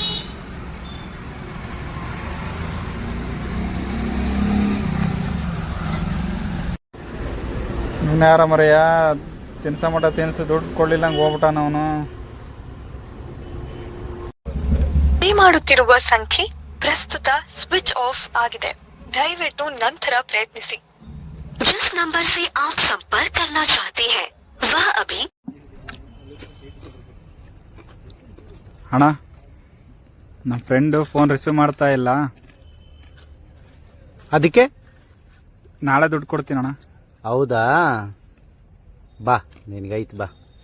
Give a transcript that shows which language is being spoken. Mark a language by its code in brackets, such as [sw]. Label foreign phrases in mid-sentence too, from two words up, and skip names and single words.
[kn] ನೀನು ಯಾರ ಮರೆಯ ತಿನ್ಸ ಮಟ ತಿನ್ಸು, ದುಡ್ಡು ಕೊಡ್ಲಿಲ್ಲ ಹೋಗ್ಬಿಟ್ಟಾನ ಅವನು. ಮಾಡುತ್ತಿರುವ ಸಂಖ್ಯೆ ಪ್ರಸ್ತುತ ಸ್ವಿಚ್ ಆಫ್ ಆಗಿದೆ. ದಯವಿಟ್ಟು ನಂತರ ಪ್ರಯತ್ನಿಸಿ. [hi] जिस नंबर से आप संपर्क करना चाहते हैं वह अभी. [kn] ಅಣ್ಣ, ನಮ್ಮ ಫ್ರೆಂಡು [en] phone receive [kn] ಮಾಡ್ತಾ ಇಲ್ಲ. ಅದಕ್ಕೆ ನಾಳೆ ದುಡ್ಡು ಕೊಡ್ತೀನಿ ಅಣ್ಣ. ಹೌದಾ, ಬಾ ನಿನ್ಗೈತ್ ಬಾ.